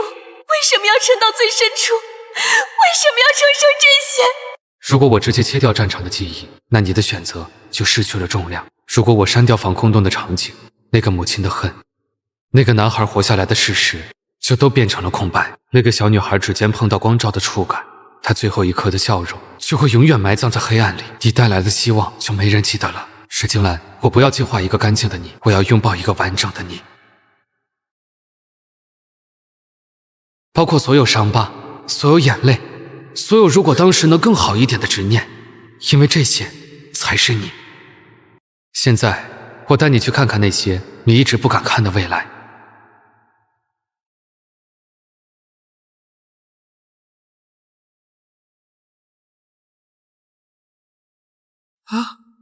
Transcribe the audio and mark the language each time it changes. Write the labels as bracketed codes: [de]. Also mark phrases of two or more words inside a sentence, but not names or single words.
[zh] 為什麼要沉到最深處？為什麼要承受這些？如果我直接切掉戰場的記憶，那你的選擇就失去了重量。如果我刪掉防空洞的場景， 那個母親的恨，那個男孩活下來的事實，就都變成了空白。那個小女孩指尖碰到光照的觸感，她最後一刻的笑容，就會永遠埋葬在黑暗裡。你帶來的希望，就沒人記得了。石晶蘭，我不要淨化一個乾淨的你，我要擁抱一個完整的你。包括所有傷疤，所有眼淚，所有如果當時能更好一點的執念，因為這些才是你。現在我帶你去看看那些你一直不敢看的未来。啊，